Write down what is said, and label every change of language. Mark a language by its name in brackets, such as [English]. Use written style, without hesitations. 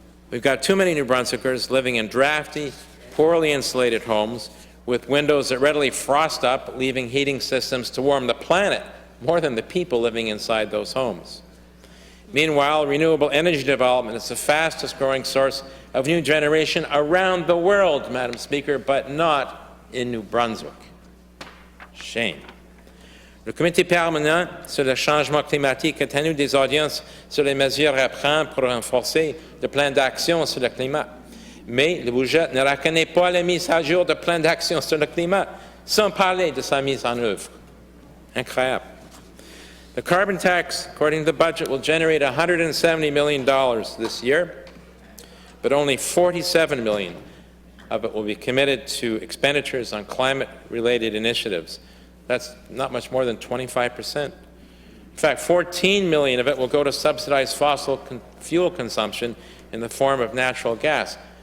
[English] We've got too many New Brunswickers living in drafty, poorly insulated homes with windows that readily frost up, leaving heating systems to warm the planet more than the people living inside those homes. Meanwhile, renewable energy development is the fastest growing source of new generation around the world, Madam Speaker, but not in New Brunswick. Shame. [French] Le Comité permanent sur le changement climatique a tenu des audiences sur les mesures à prendre pour renforcer le plan d'action sur le climat. Mais le budget ne reconnaît pas la mise à jour du plan d'action sur le climat, sans parler de sa mise en œuvre. Incroyable. [English] The carbon tax, according to the budget, will generate $170 million this year, but only $47 million of it will be committed to expenditures on climate-related initiatives. That's not much more than 25%. In fact, $14 million of it will go to subsidize fossil fuel consumption in the form of natural gas.